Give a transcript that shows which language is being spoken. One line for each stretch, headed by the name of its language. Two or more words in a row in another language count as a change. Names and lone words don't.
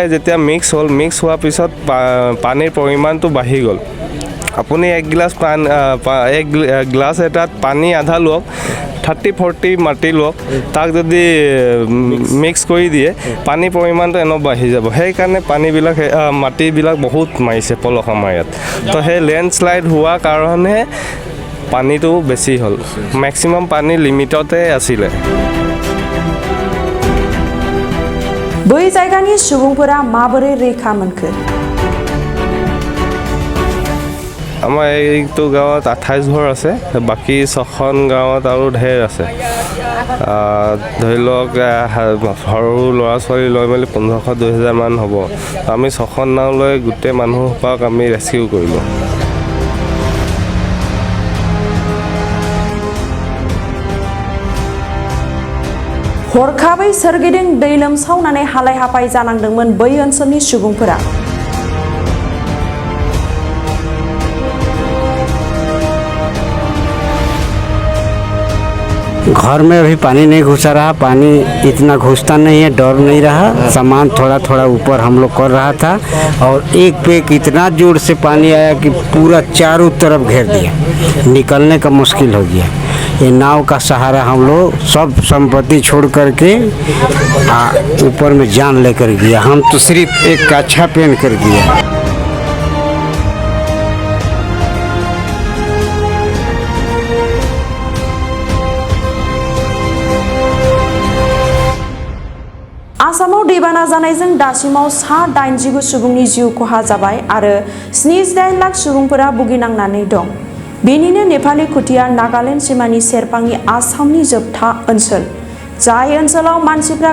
Assamese: যেতিয়া মিক্স হোৱাৰ পিছত পানীৰ পৰিমাণটো বাঢ়ি গ'ল আপুনি এক গ্লাছ এটাত পানী আধা লওক 30-40 মাটি লওক তাক যদি মিক্স কৰি দিয়ে পানীৰ পৰিমাণটো এনে বাঢ়ি যাব সেইকাৰণে পানীবিলাক মাটিবিলাক বহুত মাৰিছে পলস আমাৰ ইয়াত তো সেই লেণ্ডশ্লাইড হোৱা কাৰণে পানীটো বেছি হ'ল মেক্সিমাম পানী লিমিটতে আছিলে
Bodo: बै जायगानि सुबुंफोरा माबोरै रैखा मोनखो?
Assamese: আমাৰ এইটো গাঁৱত 28 ঘৰ আছে বাকী 6খন গাঁৱত আৰু ঢেৰ আছে ধৰি লওক সৰু ল'ৰা ছোৱালী লৈ মেলি 1500-2000 মান হ'ব আমি 6খন নাও লৈ গোটেই মানুহক আমি ৰেস্কিউ কৰিলোঁ
Bodo: हरखाबै सोरगिदिं दै लोमसावनानै हालाय हाफाय जानांदोंमोन बै ओनसोलनि सुबुंफोरा
Hindi: घर में अभी पानी नहीं घुसा रहा पानी इतना घुसता नहीं है डर नहीं रहा सामान थोड़ा थोड़ा ऊपर हम लोग कर रहा था और एक पे इतना जोर से पानी आया कि पूरा चारों तरफ घेर दिया निकलने का मुश्किल हो गया ये नाव का सहारा हम लोग सब संपत्ति छोड़ करके ऊपर में जान लेकर गया हम तो सिर्फ एक कच्छा पहन कर गया
Bodo: आसामाव दैबाना जानायजों दासिमाव 89 सुबुंनि जिउ खहा जाबाय आरो 78 लाख सुबुंफोरा भुगिनांनानै दं बेनिनो नेपाली खुटिया नागालेण्ड सीमानि सेरफांनि आसामनि जोबथा ओनसोल जाय ओनसोलाव मानसिफ्रा